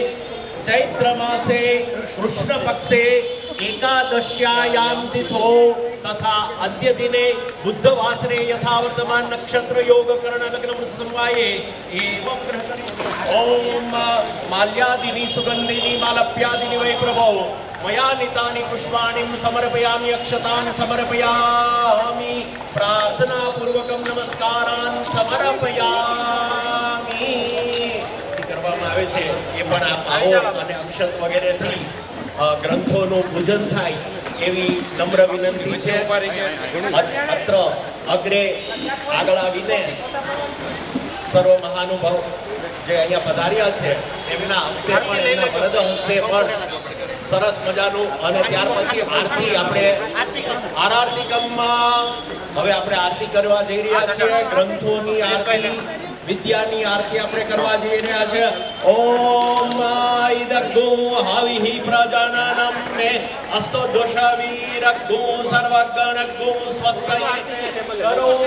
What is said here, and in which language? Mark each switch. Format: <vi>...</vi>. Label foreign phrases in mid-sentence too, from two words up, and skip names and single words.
<sa>चैत्रमासे कृष्णपक्षे एकादश्यायां तिथौ तथा अद्य दिने बुद्धवासरे यथा वर्तमान नक्षत्र योग कर्ण लग्न वृत्त समवाये एवं ओम माल्यादिनी सुगंधिनी मालप्यादिनी वै प्रभो मया नीतानि पुष्पाणि समर्पयामि अक्षतानि समर्पयामि प्रार्थना पूर्वकं नमस्कारान् समर्पयामि</sa> <gu>કરવામાં આવે છે એ પણ આપ આવો અને અક્ષત વગેરેથી ગ્રંથોનું પૂજન થાય એવી નમ્ર વિનંતી છે અત્ર અગ્રે આગળ આવીને સર્વ મહાનુભાવ જે અહીંયા પધાર્યા છે એમના હસ્તે પણ એમના વરદ હસ્તે પણ સરસ મજાનું અને ત્યાર પછી આરતી આપણે આરતીકમમાં હવે આપણે આરતી કરવા જઈ રહ્યા છીએ ગ્રંથોની આરતી વિદ્યાની આરતી આપણે કરવા જઈ રહ્યા છે</gu> <sa>ઓમ ઇદગ્ગુ હવિહિ પ્રજાનાનમ ને અસ્તો દોષવીરગ્ગુ સર્વગણગ્ગુ સ્વસ્તયે</sa> <gu>કરો</gu>